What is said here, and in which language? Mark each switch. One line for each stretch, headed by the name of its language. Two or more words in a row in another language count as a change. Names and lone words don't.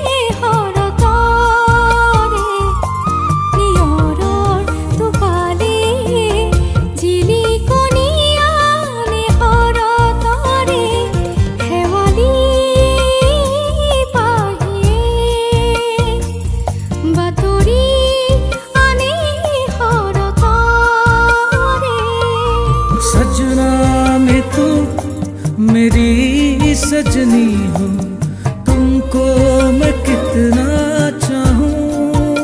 Assamese: হৰতৰে নিয়ৰৰ টোপালে জিলিকনি আনে হৰতৰে শেৱালি পাহিয়ে বাতৰি আনে হৰতৰে
Hindi: सजना में तू मेरी सजनी हो तुमको मैं कितना चाहूं